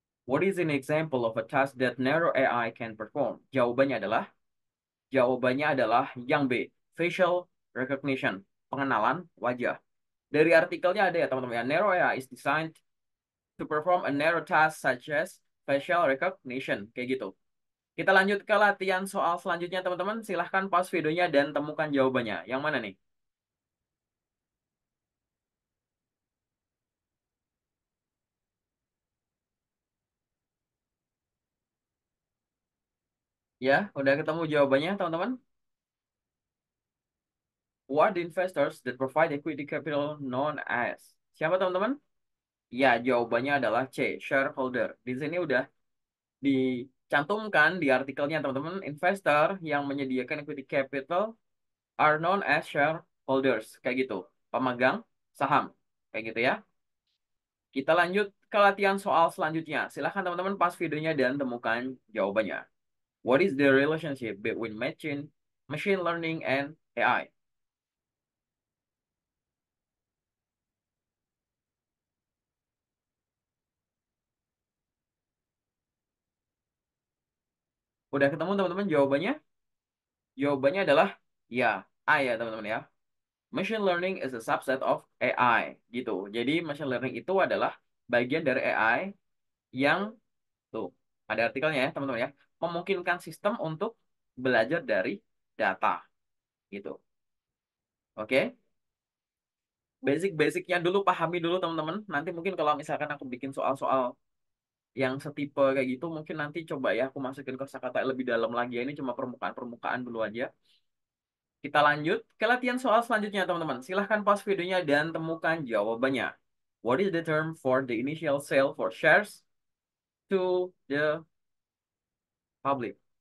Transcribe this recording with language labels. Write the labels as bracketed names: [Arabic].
[English] What is an example of a task that narrow AI can perform? [Indonesian] Jawabannya adalah yang B, facial recognition, pengenalan wajah. Dari artikelnya ada ya teman-teman ya, [English] narrow AI is designed to perform a narrow task such as facial recognition, [Indonesian] kayak gitu. Kita lanjut ke latihan soal selanjutnya teman-teman. Silahkan pause videonya dan temukan jawabannya. Yang mana nih? Ya, udah ketemu jawabannya teman-teman? [English] What investors that provide equity capital known as? [Indonesian] Siapa teman-teman? Ya, jawabannya adalah C, shareholder. Di sini udah dicantumkan di artikelnya teman-teman, investor yang menyediakan equity capital [English] are known as shareholders, [Indonesian] kayak gitu, pemegang saham, kayak gitu ya. Kita lanjut ke latihan soal selanjutnya. Silahkan teman-teman pas videonya dan temukan jawabannya. [English] What is the relationship between machine learning and AI? [Indonesian] Udah ketemu teman-teman jawabannya? Jawabannya adalah ya, A ya teman-teman ya. [English] Machine learning is a subset of AI [Indonesian] gitu. Jadi machine learning itu adalah bagian dari AI yang tuh ada artikelnya ya teman-teman ya, memungkinkan sistem untuk belajar dari data gitu. Oke, basic-basicnya dulu pahami dulu teman-teman. Nanti mungkin kalau misalkan aku bikin soal-soal yang setipe kayak gitu, mungkin nanti coba ya aku masukin kosakata lebih dalam lagi. Ini cuma permukaan-permukaan dulu aja. Kita lanjut ke latihan soal selanjutnya, teman-teman. Silahkan pause videonya dan temukan jawabannya. [English] What is the term for the initial sale for shares to the public?